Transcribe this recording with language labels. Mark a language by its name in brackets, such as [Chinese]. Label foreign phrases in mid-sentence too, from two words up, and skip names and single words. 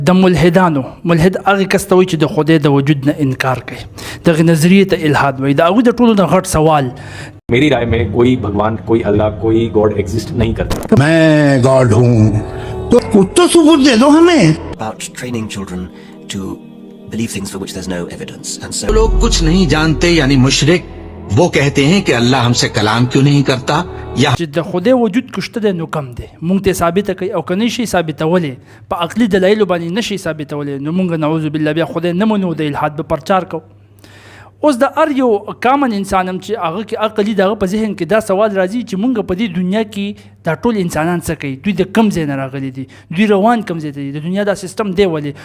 [Pashto] د ملحدانو ملحد هغه کس ته وایي چې د خدای د وجود نه انکار کوي، دغه نظریې ته الحاد وایي. د هغوی د ټولو نه غټ سوال [Urdu] میری رائے میں کوئی بھگوان کوئی اللہ کوئی [English] God exist [Urdu] نہیں کرتا. میں گاڈ ہوں تو کچھ تو ثبوت دے دو ہمیں. [English] About training children to believe things for which there's no evidence, and so [Urdu] لوگ کچھ نہیں جانتے یعنی مشرک وہ کہتے ہیں کہ اللہ ہم سے کلام کیوں نہیں کرتا یا [Pashto] چې د خدای وجود کشته دی نو کم دی، مونږ ته ثابته کوي او که نه شي ثابتولی په عقلي دلایلو باندې نه شي ثابتولی نو مونږ [Arabic] نعوذ بالله [Pashto] بیا خدای نه منو، د الحاد به پرچار کوو. اوس د هر یو کامن انسان هم چې هغه کې عقل وي د هغه په ذهن کې دا سوال راځي چې مونږ په دې دنیا کې دا ټول انسانان څه کوي، دوی د کم ځای نه راغلي دي، دوی روان کم ځای ته دي، د دنیا دا سیستم دی ولې.